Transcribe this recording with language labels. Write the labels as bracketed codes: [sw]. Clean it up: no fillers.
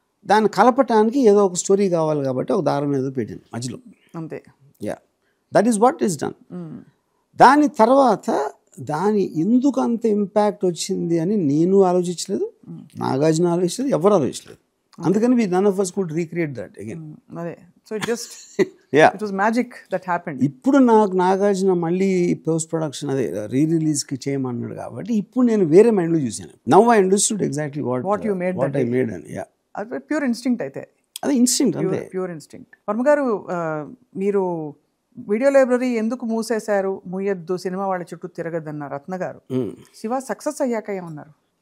[te] దాన్ని కలపటానికి ఏదో ఒక స్టోరీ కావాలి కాబట్టి ఒక దారం ఏదో పెట్టింది మధ్యలో. అంతే. [en] Yeah, that is what is done. [te] దాని తర్వాత దాని ఎందుకు అంత ఇంపాక్ట్ వచ్చింది అని నేను ఆలోచించలేదు, నాగార్జున ఆలోచించలేదు, ఎవరు ఆలోచించలేదు. అందుకని [en] We none of us could recreate that again. [te] అదే. So just [en] yeah, it was magic that happened. [te] ఇప్పుడు నాకు నాగార్జున మళ్ళీ పోస్ట్ ప్రొడక్షన్ అదే రీరిలీజ్కి చేయమన్నాడు కాబట్టి ఇప్పుడు నేను వేరే మైండ్లో చూశాను. [en] Now I understood exactly what I made అని. Yeah, [te] అది ప్యూర్ ఇన్స్టింక్ట్ అయితే. అదే ఇన్స్టింక్ట్, అంతే ప్యూర్ ఇన్స్టింక్ట్. వర్మ గారు, మీరు వీడియో లైబ్రరీ ఎందుకు మూసేశారు, మూయొద్దు, సినిమా వాళ్ళ చుట్టూ తిరగద్దన్న రత్న గారు శివ సక్సెస్ అయ్యాక ఏమన్నారు?